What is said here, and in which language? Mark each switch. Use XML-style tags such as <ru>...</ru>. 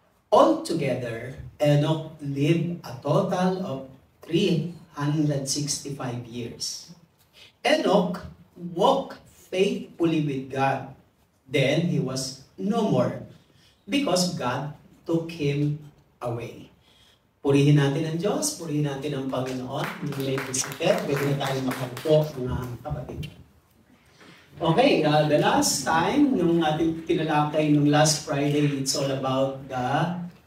<en>Altogether, Enoch lived a total of 365 years. Enoch walked faithfully with God. Then he was no more, because God took him away.</en> <tl>Purihin natin ang Diyos, purihin natin ang Panginoon. Hindi na pwede na tayo makaupo, mga kapatid.</tl> <en>Okay, the last time,</en> <tl>nung ating tinalakay nung</tl> <en>last Friday, it's all about the</en>